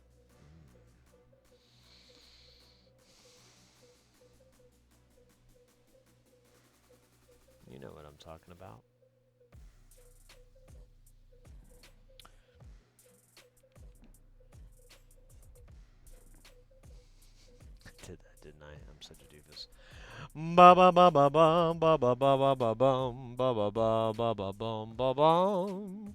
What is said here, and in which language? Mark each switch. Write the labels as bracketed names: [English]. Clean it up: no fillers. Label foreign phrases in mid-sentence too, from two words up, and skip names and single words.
[English] You know what I'm talking about. Did that didn't I? I'm such a doofus. Ba ba ba ba bum ba ba ba ba ba bum ba ba ba ba ba bum ba bum.